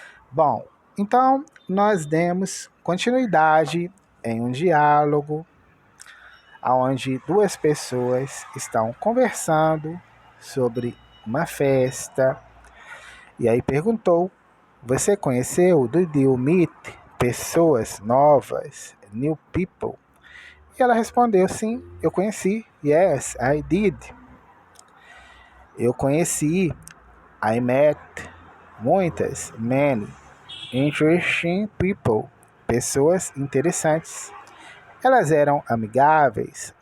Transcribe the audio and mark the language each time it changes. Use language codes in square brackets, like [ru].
[pt] Bom, então nós demos continuidade em um diálogo onde duas pessoas estão conversando sobre uma festa. E aí perguntou Você conheceu? [en] Did you meet [pt] pessoas novas? [en] New people? [pt] E ela respondeu, sim, eu conheci. [en] Yes, I did. [pt] Eu conheci. [en] I met [pt] muitas, [en] many, interesting people. [pt] Pessoas interessantes. Elas eram amigáveis.